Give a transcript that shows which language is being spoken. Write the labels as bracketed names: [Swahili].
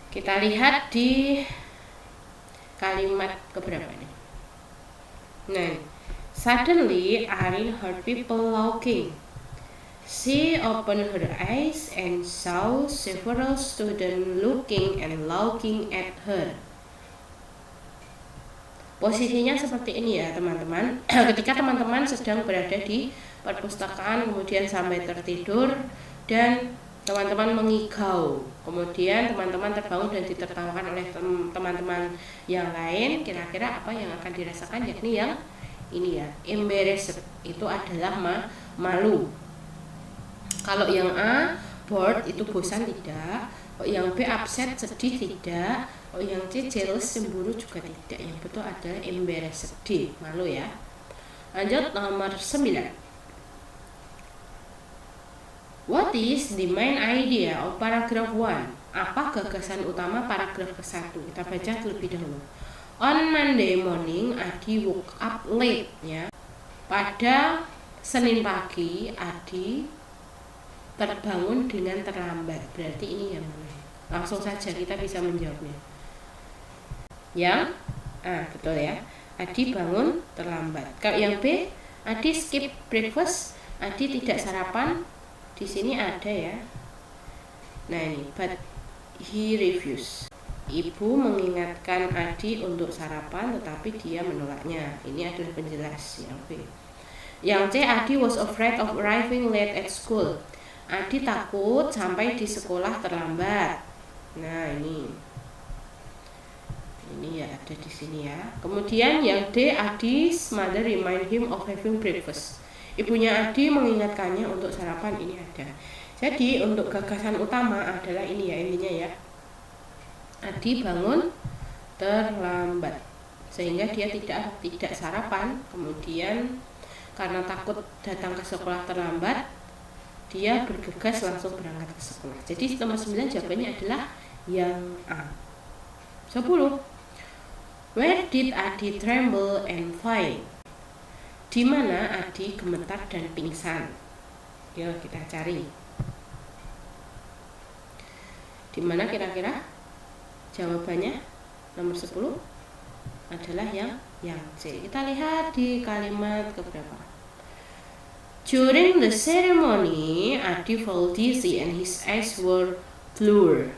[Indonesian] Kita lihat di kalimat keberapa ini. [English] Nah, suddenly Arin heard people laughing. She opened her eyes and saw several students looking and laughing at her. [Indonesian] Posisinya seperti ini ya teman-teman. Ketika teman-teman sedang berada di perpustakaan, kemudian sampai tertidur dan teman-teman mengigau, kemudian teman-teman terbangun dan ditertawakan oleh teman-teman yang lain, kira-kira apa yang akan dirasakan? Yakni yang ini ya, embarrassed, itu adalah malu. Kalau yang A, bored, itu bosan, tidak. Kalau yang B, upset, sedih, tidak. Kalau yang C, jealous, cemburu, juga tidak. Yang betul adalah embarrassed, sedih, malu ya. Lanjut, nomor 9. [English] What is the main idea of paragraph 1? [Indonesian] Apa gagasan utama paragraf ke-1? Kita baca terlebih dahulu. [English] On Monday morning, Adi woke up late ya. [Indonesian] Pada Senin pagi, Adi terbangun dengan terlambat. Berarti ini yang mana? Langsung saja kita bisa menjawabnya. Yang A, betul ya. Adi bangun terlambat. Kalau yang B, [English] Adi skip breakfast. [Indonesian] Adi tidak sarapan. Di sini ada ya. Nah ini, [English] but he refused. [Indonesian] Ibu mengingatkan Adi untuk sarapan, tetapi dia menolaknya. Ini adalah penjelas yang B. Yang C, [English] Adi was afraid of arriving late at school. [Indonesian] Adi takut sampai di sekolah terlambat. Nah ini ya ada di sini ya. Kemudian yang D, [English] Adi's mother remind him of having breakfast. [Indonesian] Ibunya Adi mengingatkannya untuk sarapan, ini ada. Jadi untuk gagasan utama adalah ini ya, intinya ya. Adi bangun terlambat sehingga dia tidak sarapan. Kemudian karena takut datang ke sekolah terlambat, dia bergegas langsung berangkat ke sekolah. Jadi nomor 9 jawabannya adalah yang A. 10. [English] Where did Adi tremble and faint? [Indonesian] Di mana Adi gemetar dan pingsan? Yuk kita cari. Di mana kira-kira? Jawabannya nomor 10 adalah yang C. Kita lihat di kalimat keberapa. [English] During the ceremony, Adi felt dizzy and his eyes were blurred.